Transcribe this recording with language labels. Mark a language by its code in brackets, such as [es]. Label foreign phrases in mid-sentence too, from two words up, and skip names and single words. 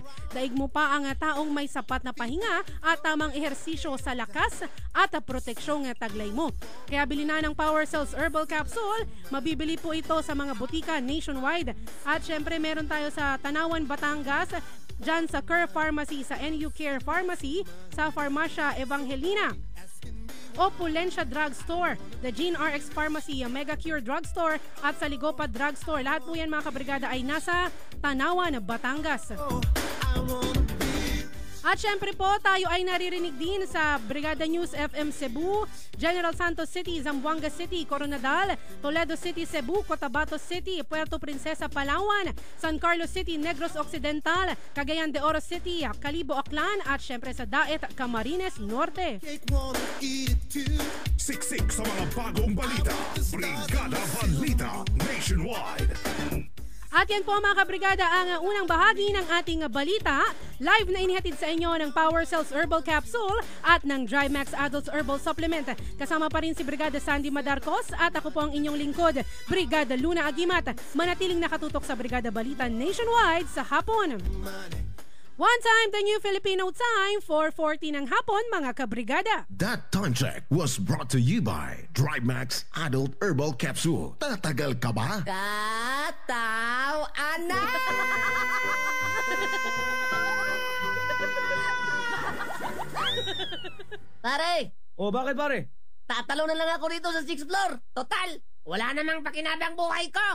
[tl] Daig mo pa ang taong may sapat na pahinga at tamang ehersisyo sa lakas at proteksyong taglay mo. Kaya bili na ng Power Cells Herbal Capsule. Mabibili po ito sa mga butika nationwide. At syempre meron tayo sa Tanawan, Batangas, dyan sa Care Pharmacy, sa NU Care Pharmacy, sa Farmacia Evangelina, Opulencia Drugstore, the Gene RX Pharmacy, Mega Cure Drugstore at sa Ligopa Drugstore. Lahat po yan mga kabrigada ay nasa Tanawan, Batangas. At syempre po, tayo ay naririnig din sa Brigada News FM Cebu, General Santos City, Zamboanga City, Coronadal, Toledo City, Cebu, Cotabato City, Puerto Princesa, Palawan, San Carlos City, Negros Occidental, Cagayan de Oro City, Calibo, Aklan, at syempre sa Daet, Camarines Norte. Siksik sa mga bagong balita. Brigada Balita Nationwide. At yan po mga kabrigada ang unang bahagi ng ating balita. Live na inihatid sa inyo ng Power Cells Herbal Capsule at ng Drymax Adults Herbal Supplement. Kasama pa rin si Brigada Sandy Madarcos at ako po ang inyong lingkod, Brigada Luna Agimat. Manatiling nakatutok sa Brigada Balita nationwide sa hapon. [en] One time, the new Filipino time, 4:40 [tl] ng hapon, mga kabrigada. [en] That time check was brought to you by Drymax Adult Herbal Capsule. [tl] Tatagal ka ba? Kataw, anak! Pare, O bakit pare? tatalo na lang ako dito sa 6th floor. Total, wala namang pakinabang buhay ko.